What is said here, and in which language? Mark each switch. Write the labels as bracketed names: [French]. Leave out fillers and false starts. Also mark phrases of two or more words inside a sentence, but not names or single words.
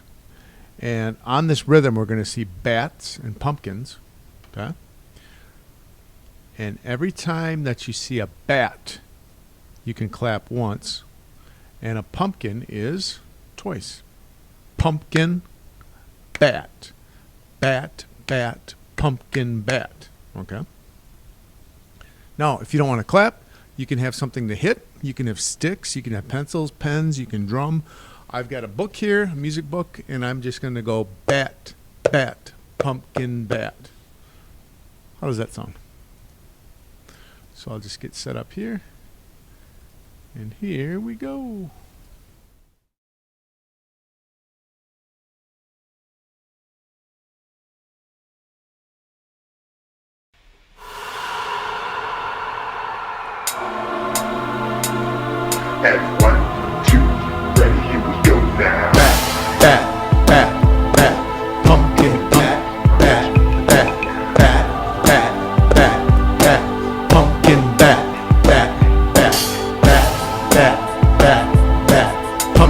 [English] And on this rhythm we're going to see bats and pumpkins. Okay? And every time that you see a bat, you can clap once. And a pumpkin is twice. Pumpkin, bat. Bat, bat, pumpkin, bat. Okay? Now, if you don't want to clap, you can have something to hit. You can have sticks. You can have pencils, pens. You can drum. I've got a book here, a music book, and I'm just going to go bat, bat, pumpkin, bat. How does that sound? So I'll just get set up here. And here we go. And 1, 2, ready, here we go now. Bat, bat, bat, bat, pumpkin, bat, bat, bat, bat, bat, bat, bat, pumpkin, bat, bat, bat, bat, bat, bat, bat,